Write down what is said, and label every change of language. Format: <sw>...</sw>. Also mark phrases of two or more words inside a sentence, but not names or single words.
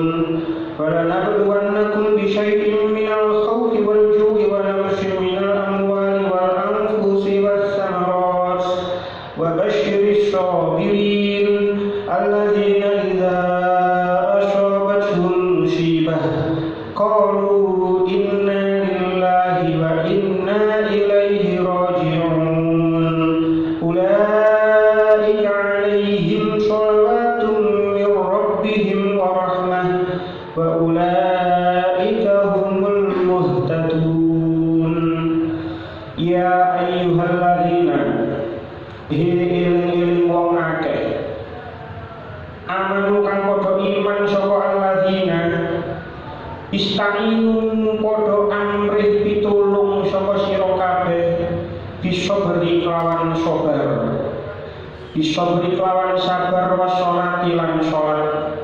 <ar>ولنبلونكم بشيء من الخوف والجوع ونقص من الأموال والأنفس والثمرات وبشر الصابرين الذين إذا أصابتهم مصيبة قالوا إنا لله وإنا إليه راجعون. أولئك عليهم صلوات من ربهم ورحمة وأولئك هم المهتدون. يا أيها الذين</ar> <jv>iling wong akeh amanu kang padha iman sapa</jv> <ar>الذين استعينوا</ar> <jv>padha amrih pitulung sapa sira kabeh bisabri kelawan sabar, bisabri kelawan sabar washolati lan sholat.</jv>